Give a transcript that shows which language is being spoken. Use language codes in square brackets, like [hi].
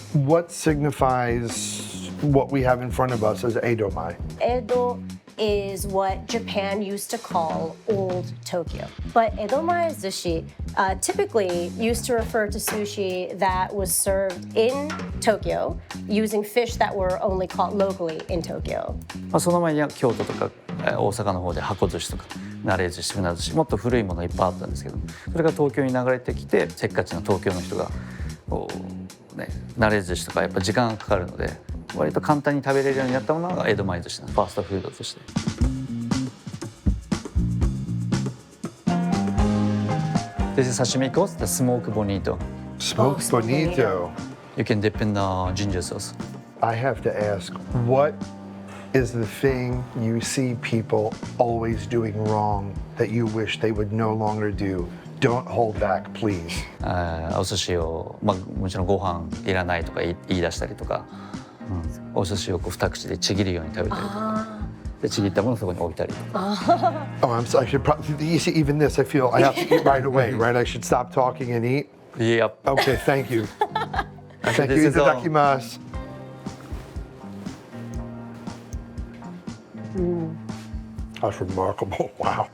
[en] What signifies what we have in front of us as edomai? Edo is what Japan used to call Old Tokyo. But edomai sushi typically used to refer to sushi that was served in Tokyo using fish that were only caught locally in Tokyo. [ja] その前には京都とか大阪の方で箱寿司とか慣れ寿司、船寿司、もっと古いものいっぱいあったんですけど、それが東京に流れてきて、せっかちな東京の人がこうね、慣れ寿司とかやっぱ時間がかかるので、割と簡単に食べれるようになったものが江戸前寿司のファーストフードとして。 [en] This is sashimi course, the smoked bonito. Smoked bonito. You can dip in ginger sauce. I have to ask, what is the thing you see people always doing wrong that you wish they would no longer do? Don't hold back, please. [ja] お寿司を、もちろんご飯いらないとか言い出したりとか、お寿司をこう二口でちぎるように食べたりとか、でちぎったものをそこに置いたりとか。 [en] Oh, I should probably, you see, even this, I feel I have to eat right away, right? I should stop talking and eat? Yep. Okay, thank you. Thank you. Itadakimasu. That's remarkable. Wow.